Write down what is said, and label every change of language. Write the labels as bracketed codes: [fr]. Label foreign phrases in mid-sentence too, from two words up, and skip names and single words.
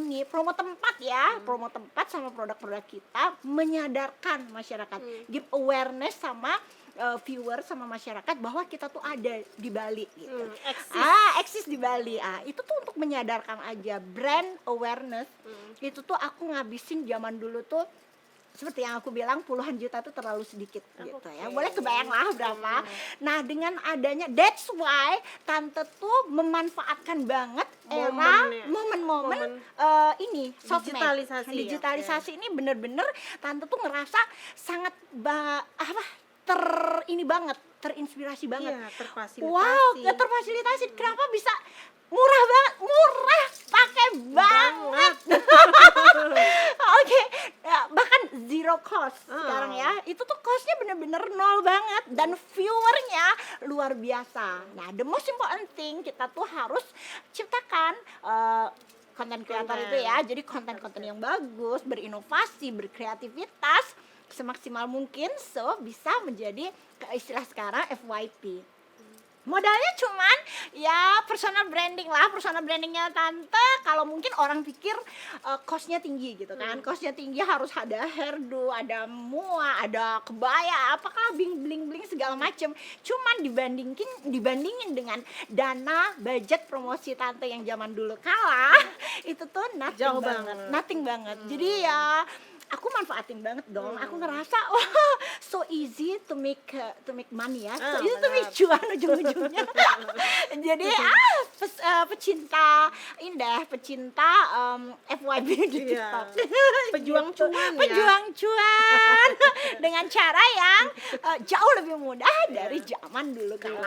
[id] ini, promo tempat ya, promo tempat sama produk-produk kita, menyadarkan masyarakat, [en] give awareness [id] sama viewer sama masyarakat bahwa kita tuh ada di Bali gitu. Eksis di Bali. Itu tuh untuk menyadarkan aja, [en] brand awareness. [id] Itu tuh aku ngabisin zaman dulu tuh seperti yang aku bilang, puluhan juta tuh terlalu sedikit gitu ya. Boleh kebayang lah berapa. Nah, dengan adanya, [en] that's why [id] tante tuh memanfaatkan banget momen-momen ini sosmed. Digitalisasi ini bener-bener tante tuh ngerasa sangat terinspirasi banget. Iya, terfasilitasi. Wow, terfasilitasi. Kenapa bisa murah banget, pakai banget. Oke, bahkan [en] zero cost [id] sekarang ya. Itu tuh costnya bener-bener nol banget dan viewernya luar biasa. Nah, [en] the most important thing, [id] kita tuh harus ciptakan konten kreator itu ya. Jadi konten-konten yang bagus, berinovasi, berkreativitas semaksimal mungkin, so bisa menjadi istilah sekarang FYP. Modalnya cuman ya [en] personal brandingnya [id] tante. Kalau mungkin orang pikir costnya tinggi gitu kan, costnya tinggi, harus ada hairdo, ada mua, ada kebaya, apakah bling segala macem. Cuman dibandingin dengan dana budget promosi tante yang zaman dulu kalah, itu tuh nothing banget. Jadi ya aku manfaatin banget dong. Aku ngerasa [en] so easy to make money [id] ya, [en] so easy to make [id] cuan ujung-ujungnya. Jadi pecinta FYP di TikTok. Pejuang cuan ya. Pejuang cuan dengan cara yang jauh lebih mudah dari zaman dulu kala.